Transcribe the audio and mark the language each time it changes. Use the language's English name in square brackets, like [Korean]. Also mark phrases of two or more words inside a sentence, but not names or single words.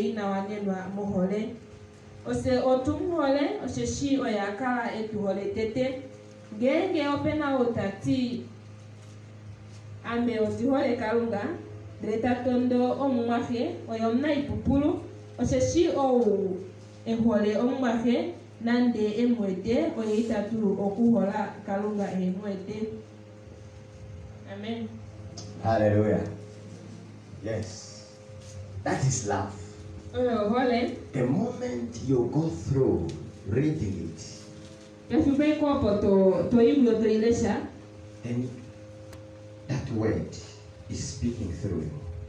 [Ndonga] inawanenwa mohole ose otumuhole osheshi oyakala etuhole tete ngenge opena otati ame otihole kalunga ndele tondo omumwahe oyo omuna ipupulu osheshi ou ehole omumwahe nande emwete oye itatulu okuhola kalunga emwete. [English] Amen. Hallelujah. Yes. That is love. The moment you go through reading it, then that word is speaking through you.